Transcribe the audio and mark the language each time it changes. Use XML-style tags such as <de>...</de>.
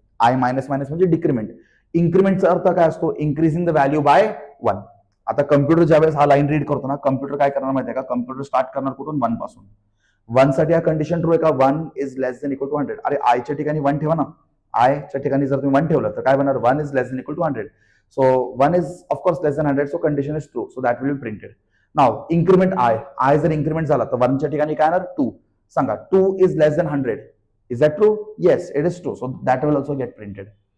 <mr>I minus minus म्हणजे decrement. इन्क्रीमेंटचा अर्थ काय असतो?</mr> <en>Increasing the value by 1.</en> <mr>आता कम्प्युटर ज्यावेळेस हा लाईन रीड करतो ना, कम्प्युटर काय करणार माहिती आहे का? कम्प्युटर स्टार्ट करणार कुठून? 1 पासून. 1 साठी हा कंडिशन ट्रू आहे का?</mr> <en>1 is less than equal to 100.</en> <mr>अरे आयच्या ठिकाणी 1 ठेवा ना. आयच्या ठिकाणी जर तुम्ही 1 ठेवलं तर काय बनणार?</mr> <en>1 is less than equal to 100. So 1 is of course less than 100, so condition is true. So that will be printed. Now increment I.</en> <mr>I जर increment झाला तर 1 च्या ठिकाणी काय येणार?</mr> <en>2. सांगा 2 is less than 100. Is that true? Yes, it is true. So that will also get printed.</en>